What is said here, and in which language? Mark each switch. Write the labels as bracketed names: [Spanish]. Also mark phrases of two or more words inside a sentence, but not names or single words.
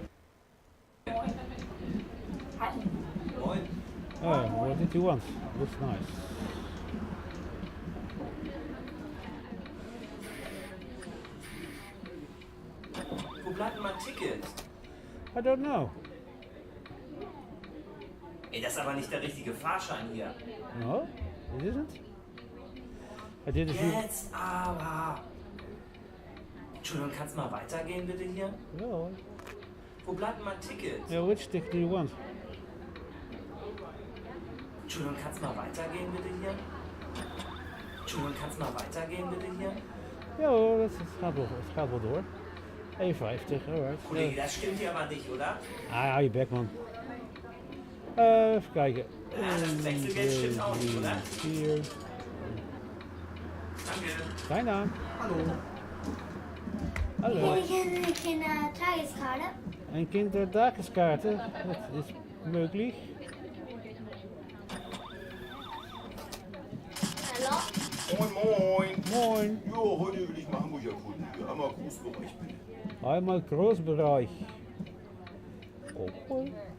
[German] Hallo. Hi. Moin. [English] Oh, what did you want? That's nice. [German] Wo bleibt denn mein Ticket? [English] I don't know. [German] Ey, das ist aber nicht der richtige Fahrschein hier. [English] No, it isn't. I did a few. [German] Jetzt aber. Entschuldigung, kannst du mal weitergehen bitte hier? [English] Yeah, [German] Wo bleibt denn mein Ticket? [English] yeah, which ticket do you want? [German] Entschuldigung, kannst du mal weitergehen bitte hier? Entschuldigung, kannst du mal weitergehen bitte hier? [Dutch] Ja hoor, het gaat wel door. [English] 1,50, alright. [German] Kollege, das stimmt hier aber nicht, oder? [Dutch] Hou je bek man. Even kijken. [German] Ja, das Wechselgeld stimmt auch nicht, oder? 4. Danke. Dein Naam? Hallo. Hallo. [Dutch] Ik heb een kindertageskade. Een kindertageskaarten. Dat is mogelijk. Hallo? [German] Moin, moin. Moin. Ja, heute will ich mal Hamburg erkunden. Einmal Grußbereich bitte. Einmal Großbereich. Oh.